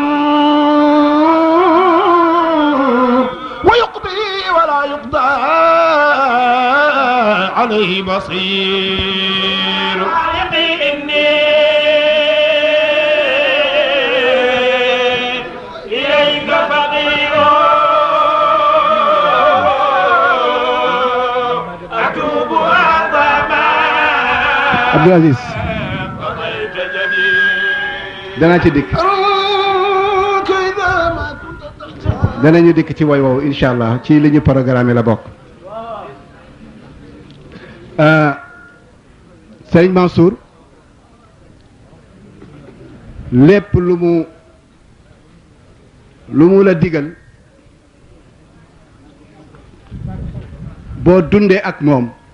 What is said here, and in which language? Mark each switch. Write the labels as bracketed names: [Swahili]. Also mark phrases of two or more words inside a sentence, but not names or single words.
[Arabic] ويقضي ولا يقضى عليه بصير إني إليك فقير أتوب وأرضى ما عبد العزيز قضيت جديد [Wolof] danaa ci dikk danañu dikk ci woy woowu [Arabic] إن شاء الله [Wolof] ci li ñu programme la bokk Serigne Mansour lépp lu mu la digal boo dundee ak moom